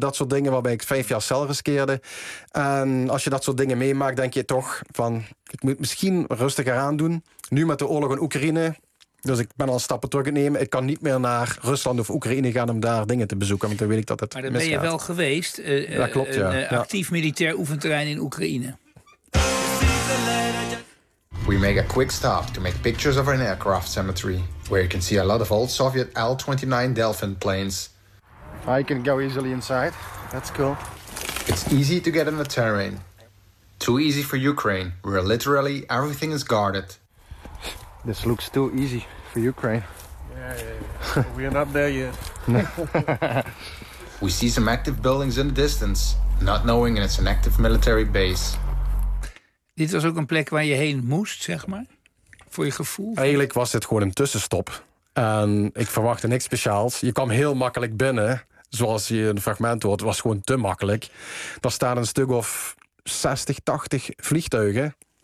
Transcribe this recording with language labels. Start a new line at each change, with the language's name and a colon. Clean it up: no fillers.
Dutch: Dat soort dingen waarbij ik 5 jaar cel riskeerde. En als je dat soort dingen meemaakt, denk je toch van, ik moet misschien rustiger aandoen. Nu met de oorlog in Oekraïne. Dus ik ben al stappen terug aan het nemen. Ik kan niet meer naar Rusland of Oekraïne gaan om daar dingen te bezoeken. Want dan weet ik dat het misgaat. Maar dan ben je wel geweest. Dat klopt, ja. Actief militair oefenterrein in Oekraïne.
English: We make a quick stop to make pictures of an aircraft cemetery, where you can see a lot of old Soviet L-29 Delphin planes. I can go easily inside. That's cool. It's easy to get in the terrain. Too easy for Ukraine, where literally everything is guarded. This looks too easy for Ukraine. Yeah. We are not there yet. We see some active buildings in the distance, not knowing it's an active military base.
Dutch: Dit was ook een plek waar je heen moest, zeg maar, voor je gevoel? Eigenlijk was dit gewoon een tussenstop. En ik verwachtte niks speciaals. Je kwam heel makkelijk binnen, zoals je een fragment hoort. Het was gewoon te makkelijk. Er staan een stuk of 60, 80 vliegtuigen.